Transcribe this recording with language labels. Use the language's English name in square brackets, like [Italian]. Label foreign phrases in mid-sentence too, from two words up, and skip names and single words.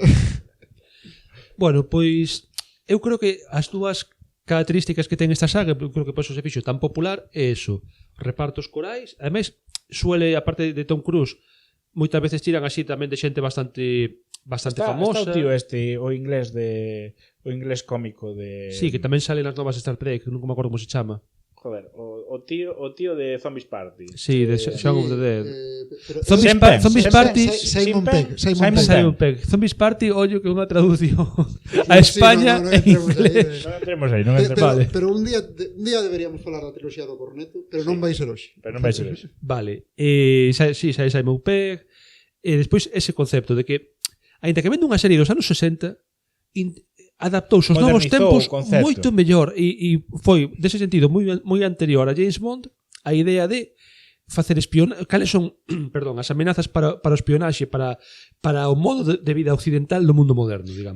[Galician] Bueno, pois eu creo que as dúas características que ten esta saga, eu creo que por eso se fixo tan popular, é eso, repartos corais, ademais suele, aparte de Tom Cruise, moitas veces tiran así tamén de xente bastante famosa. Está o tío o inglés cómico de... Sí, que tamén sale nas novas Star Trek, non me acordo como se chama. Joder, o tío de Zombies Party. Sí, de Shaun of the Dead. Zombies Party... Simon Pegg. Zombies Party, ollo que unha traducción a España en inglés. Non entremos aí, Pero un día deberíamos falar da triloxía do Corneto, pero non vai ser hoxe. Vale. Sí, Simon Pegg. E despois ese concepto de que, aínda que vende unha serie dos anos 60, adaptouse aos novos tempos moito mellor e foi, dese sentido, moi anterior a James Bond, a idea de facer cales son, perdón, as amenazas para o espionaxe, para o modo de vida occidental do mundo moderno, digamos.